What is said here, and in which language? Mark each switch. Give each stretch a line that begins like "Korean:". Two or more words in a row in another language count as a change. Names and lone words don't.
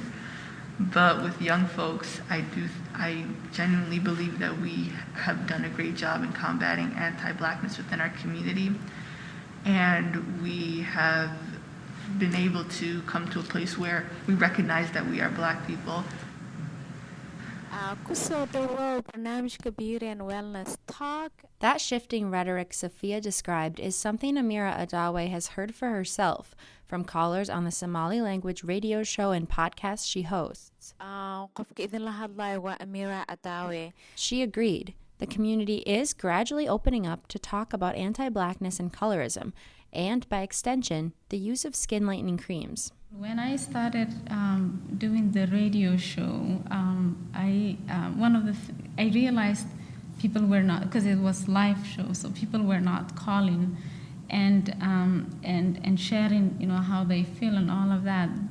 English: But with young folks, I genuinely believe that we have done a great job in combating anti-Blackness within our community. And we have been able to come to a place where we recognize that we are Black people.
Somali: Kusoo dhawow barnaamijka Beauty and Wellness Talk.
English: That shifting rhetoric Safiya described is something Amira Adawe has heard for herself from callers on the Somali language radio show and podcast she hosts.
Somali: Qofka idinla hadlayo waa Amira Adawe.
English: She agreed. The community is gradually opening up to talk about anti-Blackness and colorism, and by extension, the use of skin lightening creams. When I started doing the radio show, I realized people were not, because it was live show, so people were not calling and sharing, you know, how they feel and all of that.